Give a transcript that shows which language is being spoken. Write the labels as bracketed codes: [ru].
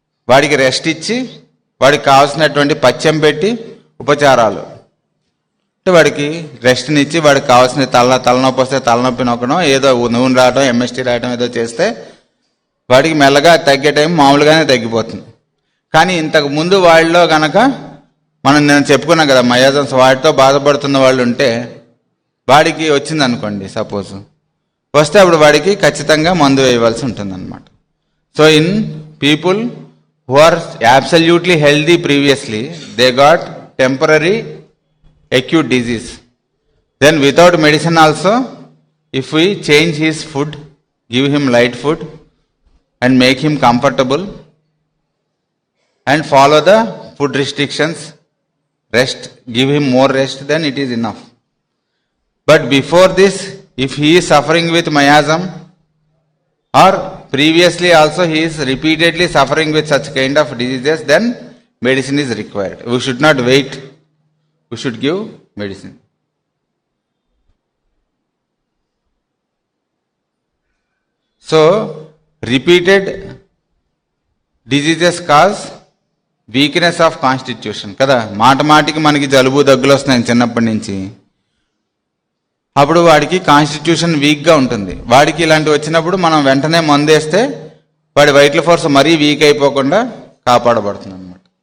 [te] వాడికి రెస్ట్ ఇచ్చి వాడికి కావాల్సినటువంటి పథ్యం పెట్టి ఉపచారాలు అంటే వాడికి రెస్ట్నిచ్చి వాడికి కావాల్సిన తలనొప్పి వస్తే తలనొప్పి నొక్కడం, ఏదో నూనె రావడం, ఎంఎస్టీ రాయడం ఏదో చేస్తే వాడికి మెల్లగా తగ్గే టైం మామూలుగానే తగ్గిపోతుంది. కానీ ఇంతకు ముందు వాళ్ళలో గనక నేను చెప్పుకున్నాం కదా మయాజమ్స్, వాటితో బాధపడుతున్న వాళ్ళు ఉంటే వాడికి వచ్చింది అనుకోండి, సపోజ్ వస్తే అప్పుడు వాడికి ఖచ్చితంగా మందు వేయవలసి ఉంటుంది అనమాట. [en] So in people who are absolutely healthy previously, they got temporary acute disease. Then without medicine also, if we change his food, give him light food and make him comfortable and follow the food restrictions, rest, give him more rest, then it is enough. But before this, if he is suffering with miasm or previously also he is repeatedly suffering with such kind of diseases, then medicine is required. We should not wait, we should give medicine. So repeated diseases cause weakness of constitution కదా. [te] మాటికి మనకి జలుబు దగ్గులు వస్తున్నాయి చిన్నప్పటి నుంచి, అప్పుడు వాడికి constitution వీక్గా ఉంటుంది. వాడికి ఇలాంటివి వచ్చినప్పుడు మనం వెంటనే మందేస్తే వాడి వైటల్ ఫోర్స్ మరీ వీక్ అయిపోకుండా కాపాడబడుతుంది అన్నమాట.